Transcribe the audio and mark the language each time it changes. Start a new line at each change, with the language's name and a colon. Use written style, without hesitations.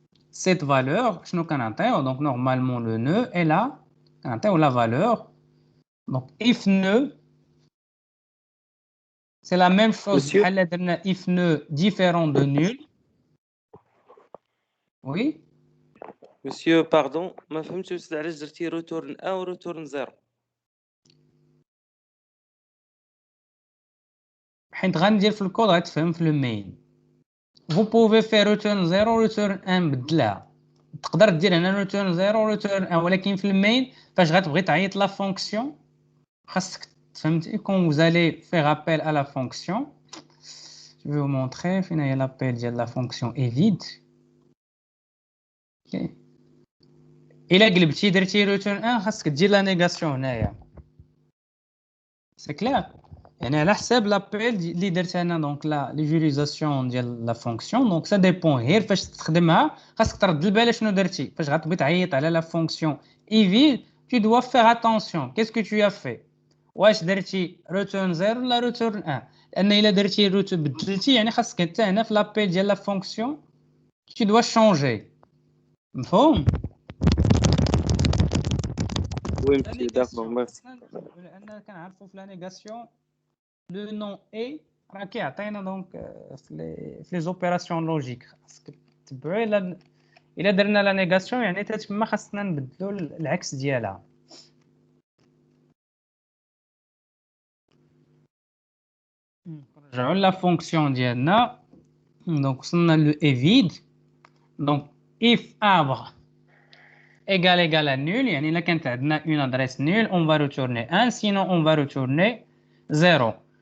French: Cette valeur, donc normalement le nœud est là, la valeur. Donc if nœud, c'est la même chose, if nœud différent de nul. Oui. Monsieur, pardon,
Arabic: ما فهمتش علاش درتي return 1 و return 0. حيت غندير في الكود غتفهم في المين.
French: Vous pouvez faire return 0 return 1
Arabic: بدلها. تقدر دير هنا return 0 return 1 ولكن في المين فاش غتبغي تعيط لا فونكسيون خاصك فهمتي
French: quand vous allez faire appel à la fonction. Je vais vous montrer
Arabic: فين هي
French: l'appel
Arabic: ديال
French: la fonction evide. OK.
Arabic: إلا قلبتي درتي return 1 خاصك دير لا نيغاسيون هنايا. سي كلير؟ يعني على حساب لابيل اللي درت انا دونك لا ليجوريزاسيون ديال لا فونكسيون دونك سا ديبون غير فاش تستخدمها خاصك ترد البال شنو درتي فاش غتبغي تعيط على لا فونكسيون ايفيل
French: tu dois faire attention qu'est-ce que tu as fait
Arabic: واش درتي return 0 ولا return 1 لان الا درتي بدلتي يعني خاصك انت هنا في لابيل ديال لا فونكسيون
French: tu dois changer
Arabic: مفهوم وي مشي داكور ميرسي. لان كنعرفوا في لا نيغاسيون لو نون اي راه كيعطينا دونك في لي زوبيراسيون لوجيك خاصك تتبعوا الا درنا لا نيغاسيون يعني تما خاصنا نبدلوا العكس ديالها. نرجعوا لا فونكسيون ديالنا دونك وصلنا لو evide دونك
French: if arbre égale à nul
Arabic: يعني الا كانت عندنا
French: une adresse nulle on va retourner 1 sinon on va retourner 0.